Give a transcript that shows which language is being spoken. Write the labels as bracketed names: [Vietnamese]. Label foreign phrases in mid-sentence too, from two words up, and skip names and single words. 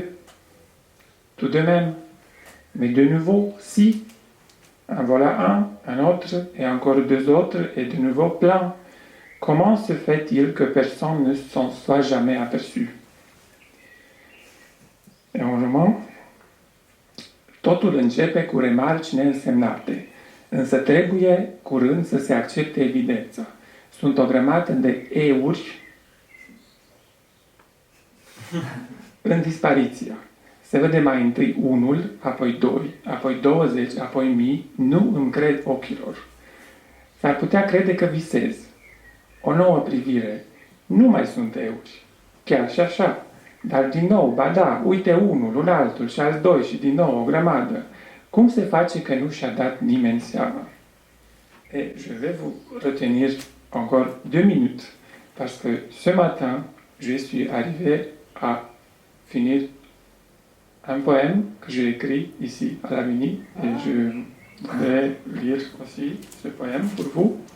[French] Tout de même. Mais de nouveau, si. En voilà un autre, et encore deux autres, et de nouveau plein. Comment se fait-il que personne ne s'en soit jamais aperçu? Et en roman, [Romanian] totul începe cu remarci neînsemnate, însă trebuie curând să se accepte evidența. Sunt o grămadă de euri în dispariția. Se vede mai întâi unul, apoi doi, apoi 20, apoi 1000, nu îmi cred ochilor. S-ar putea crede că visez. O nouă privire, nu mai sunt euri. Chiar și așa. Dar din nou, ba da, uite unul, un altul și alți doi și din nou o grămadă. Cum se face că nu și-a dat nimeni seama? [French] Et je vais vous retenir encore 2 minutes parce que ce matin, je suis arrivé à finir un poème que j'ai écrit ici à Lavigny et je vais lire aussi ce poème pour vous.